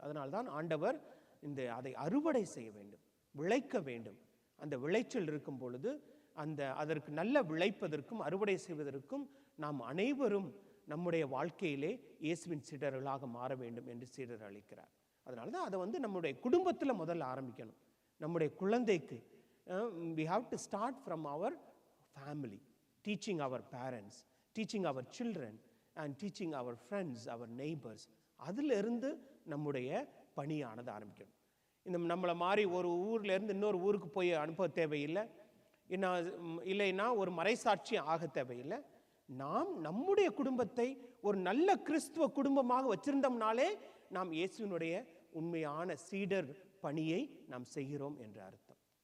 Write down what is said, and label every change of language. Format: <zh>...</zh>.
<ta>அதனால்தான் ஆண்டவர் அதை அறுவடை செய்ய வேண்டும், விளைக்க வேண்டும். அந்த விளைச்சல் இருக்கும் பொழுது அதற்கு நல்ல விளைப்பதற்கும் அறுவடை செய்வதற்கும் நாம் அனைவரும் நம்முடைய வாழ்க்கையிலே இயேசுவின் சீடர்களாக மாற வேண்டும் என்று சீடர் அளிக்கிறார். அதனால தான் அதை நம்முடைய குடும்பத்தில் முதல்ல ஆரம்பிக்கணும். நம்முடைய குழந்தைக்கு</ta> <en>we have to start from our family, teaching our parents, teaching our children and teaching our friends, our neighbors.</en> <ta>அதிலிருந்து நம்முடைய பணியானது ஆரம்பிக்கணும். நம்மளை மாதிரி ஒரு ஊர்லேருந்து இன்னொரு ஊருக்கு போய் அனுப்ப தேவையில்லை, இல்லைன்னா ஒரு மறைசாட்சி ஆக தேவையில்லை. நாம் நம்முடைய குடும்பத்தை ஒரு நல்ல கிறிஸ்துவ குடும்பமாக வச்சிருந்தோம்னாலே நாம் இயேசுவினுடைய உண்மையான சீடர் பணியை நாம் செய்கிறோம் என்ற அர்த்தம்.</ta>